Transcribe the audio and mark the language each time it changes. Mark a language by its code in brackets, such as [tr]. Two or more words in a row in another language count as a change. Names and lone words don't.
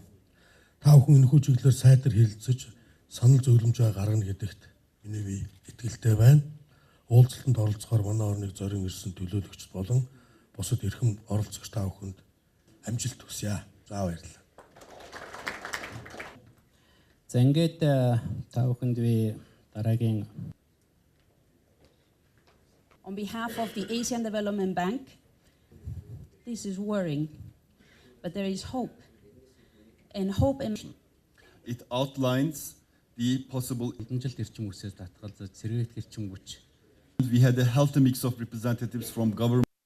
[mn] Та бүхэн энэхүү чиглэлээр сайтар хэлэлцэж санал зөвлөмжөө гаргана гэдэгт миний бие итгэлтэй байна. Уулзалтанд оролцохоор манай орныг зорин ирсэн төлөөлөгчд болон бусад эрхэм оролцогч та бүхэнд амжилт хүсье. За баярлалаа. За ингээд та бүхэнд би дараагийн [en] On behalf of the Asian Development Bank, this is worrying, but there is hope. And hope and it outlines the possible. [mn] Эдэмжилт эрчим хүчээс татгалзаж сэргээгт эрчим хүч. [en] We had a healthy mix of representatives from government.